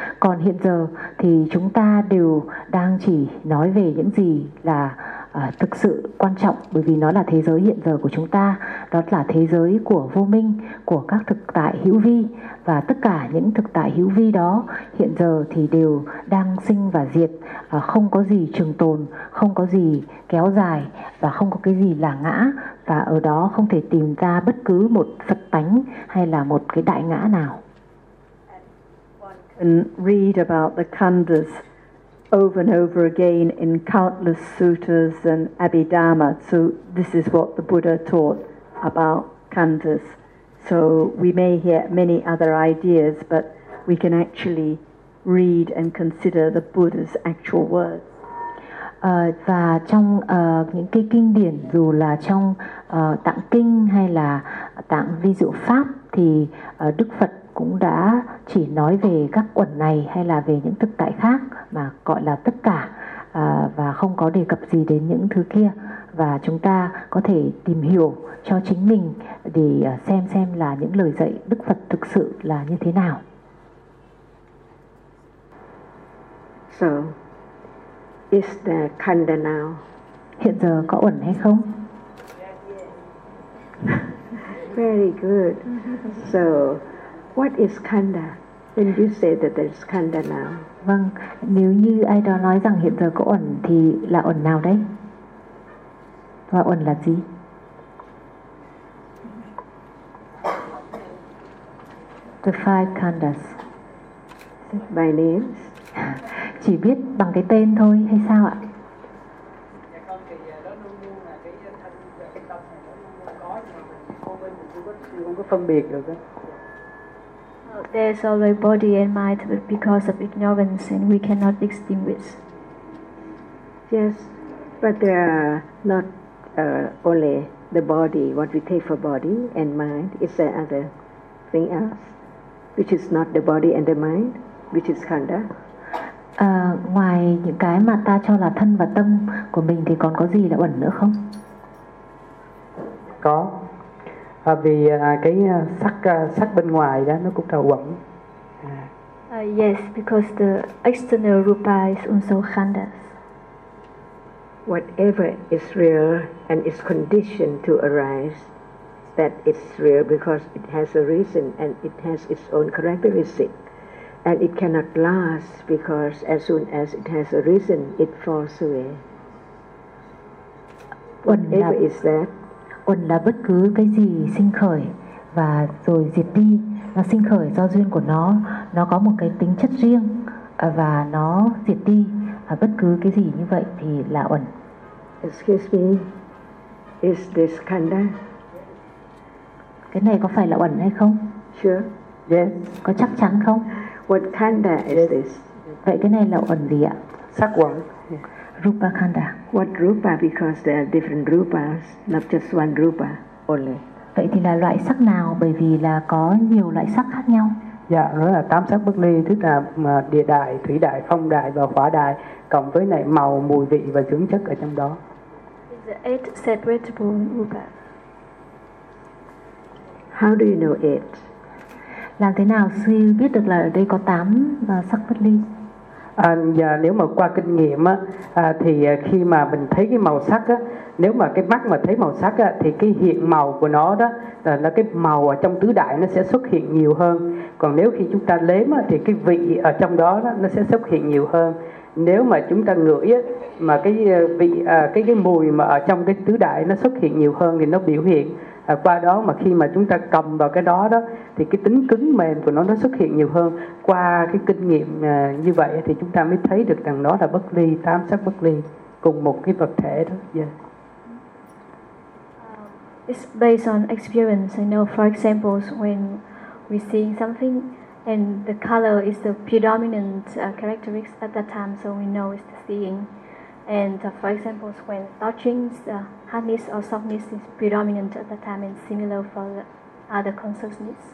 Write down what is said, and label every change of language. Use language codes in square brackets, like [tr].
[vi] Còn hiện giờ thì chúng ta đều đang chỉ nói về những gì là thực sự quan trọng, bởi vì nó là thế giới hiện giờ của chúng ta, đó là thế giới của vô minh, của các thực tại hữu vi, và tất cả những thực tại hữu vi đó hiện giờ thì đều đang sinh và diệt, không có gì trường tồn, không có gì kéo dài, và không có cái gì là ngã, và ở đó không thể tìm ra bất cứ một Phật tánh hay là một cái đại ngã nào. [en] And read about the khandhas over and over again in countless suttas and Abhidhamma. So this is what the Buddha taught about khandhas. So we may hear many other ideas, but we can actually read and consider the Buddha's actual words. [vi] Và trong những cái kinh điển, dù là trong tạng kinh hay là tạng vi diệu pháp, thì Đức Phật cũng đã chỉ nói về các uẩn này hay là về những thực tại khác mà gọi là tất cả, và không có đề cập gì đến những thứ kia, và chúng ta có thể tìm hiểu cho chính mình để xem là những lời dạy Đức Phật thực sự là như thế nào. [en] So is there khandha now? [vi] Hiện giờ có uẩn hay không? [en] Very good. So what is khandha? When you say that there's khandha now. [vi] Vâng, nếu như ai đó nói rằng hiện giờ có uẩn thì là uẩn nào đấy? Và uẩn là gì? [en] The five khandhas. By names. [vi] Chỉ biết bằng cái tên thôi hay sao ạ? Không có phân biệt được đó. [en] There is always body and mind, but because of ignorance, and we cannot distinguish. Yes, but there are not only the body, what we take for body and mind. Is there other thing else, which is not the body and the mind, which is khandha? [vi] Ngoài những cái mà ta cho là thân và tâm của mình thì còn có gì là uẩn nữa không? có. Vì cái sắc sắc bên ngoài đó nó cũng trào quẩn. [en] Yes, because the external rupa is also khandas. Whatever is real and is conditioned to arise, that it's real because it has a reason and it has its own characteristic. And it cannot last because as soon as it has a reason, it falls away. Whatever is that? [vi] Còn là bất cứ cái gì sinh khởi và rồi diệt đi, nó sinh khởi do duyên của nó có một cái tính chất riêng và nó diệt đi. Bất cứ cái gì như vậy thì là ẩn. [en] Excuse me, is this khanda? [vi] Cái này có phải là ẩn hay không? [en] Sure. Yes. [vi] Có chắc chắn không? [en] What khanda is this? [vi] Vậy cái này là ẩn gì ạ? Sắc quẩn. [en] Rupa khanda. What rupa? Because there are different rupas, not just one rupa only. [vi] Vậy thì là loại sắc nào? Bởi vì là có nhiều loại sắc khác nhau. Dạ, đó là tám sắc bất ly, tức là địa đại, thủy đại, phong đại và hỏa đại, cộng với này màu, mùi vị và dưỡng chất ở trong đó. [en] Is there eight separatable rupa? How do you know it? [vi] Làm thế nào sư biết được là ở đây có tám sắc bất ly? Và nếu mà qua kinh nghiệm á, thì khi mà mình thấy cái màu sắc á, nếu mà cái mắt mà thấy màu sắc á, thì cái hiện màu của nó đó là cái màu ở trong tứ đại nó sẽ xuất hiện nhiều hơn. Còn nếu khi chúng ta lếm á, thì cái vị ở trong đó, đó nó sẽ xuất hiện nhiều hơn. Nếu mà chúng ta ngửi á, mà cái vị cái mùi mà ở trong cái tứ đại nó xuất hiện nhiều hơn thì nó biểu hiện qua đó, mà khi mà chúng ta cầm vào cái đó đó thì cái tính cứng mềm của nó xuất hiện nhiều hơn. Qua cái kinh nghiệm như vậy thì chúng ta mới thấy được rằng nó là bất ly, tám sắc bất ly cùng một cái vật thể đó. Yeah. [en] It's based on experience. I know, for example, when we see something and the color is the predominant characteristic at that time, so we know it's the seeing. And for example, when touching, the hardness or softness is predominant at the time, and similar for the other consciousness.